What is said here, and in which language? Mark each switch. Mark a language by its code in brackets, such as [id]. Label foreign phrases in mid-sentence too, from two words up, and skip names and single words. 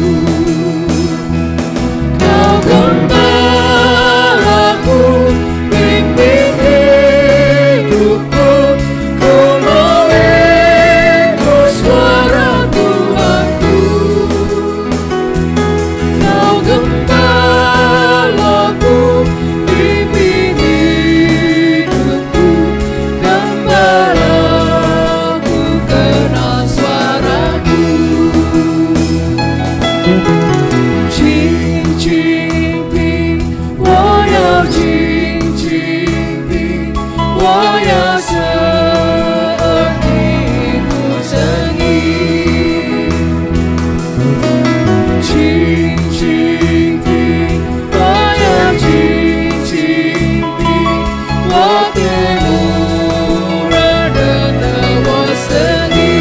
[id] Kau gembalaku, pimpin hidupku, ku mau ikut suara Tuhanku. Kau gembalaku, pimpin hidupku, gembalaku kenal suaramu. [zh] 静静地，我要静静地，我要侧耳听不声音。静静地，我要静静地，我的牧人认得我声音。